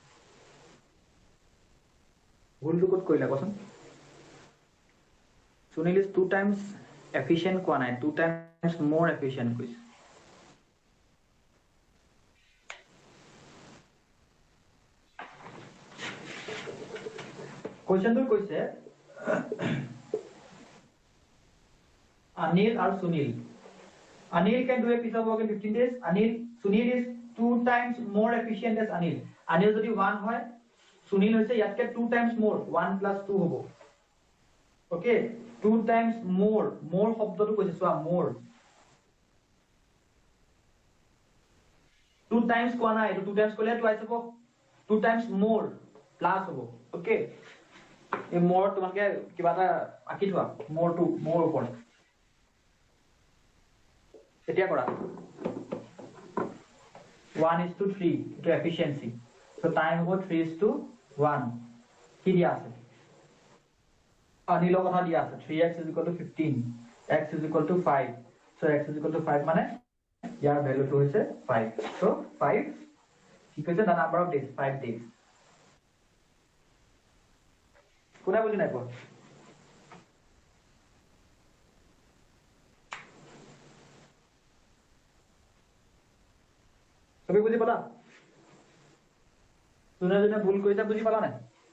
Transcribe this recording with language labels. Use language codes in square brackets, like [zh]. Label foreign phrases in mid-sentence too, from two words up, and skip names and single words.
[as] ভুলটো কোড কৰিলা কোৱাচোন? [en] Sunil is 2 times efficient [as] কোৱা নাই, [en] 2 times more efficient [as] কৈছে। কোৱেশ্চনটো কৈছে Anil আৰু Sunil. [en] Anil can do a piece of work in 15 days. Sunil is 2 times more efficient as Anil. [as] Anil যদি 1 হয়, Sunil হৈছে ইয়াতকে [en] 2 times more, 1 plus 2 [as] হ'ব। Okay, [en] 2 times more [as] শব্দটো কৈছে চোৱা, [en] more 2 times [as] কোৱা নাই, এইটো [en] 2 times [as] ক'লে twice হ'ব, [en] 2 times more plus [as] হ'ব। Okay, এই more তোমালোকে কিবা এটা আঁকি থোৱা, more ওপৰত। এতিয়া কৰা 1:3, এইটো efficiency, so time হ'ব 3:1, কি দিয়া আছে Anilor কথা দিয়া আছে [en] 3x is equal to 15, x is equal to 5. So x is equal to 5 [as] মানে ইয়াৰ [en] value to হৈছে 5. So 5 [as] কি কৈছে [en] the number of days 5 days. [as] কোনে বুজি নাই পোৱা? সবে বুজি পালা? যোনে যোনে ভুল কৰিছা বুজি পালা নাই?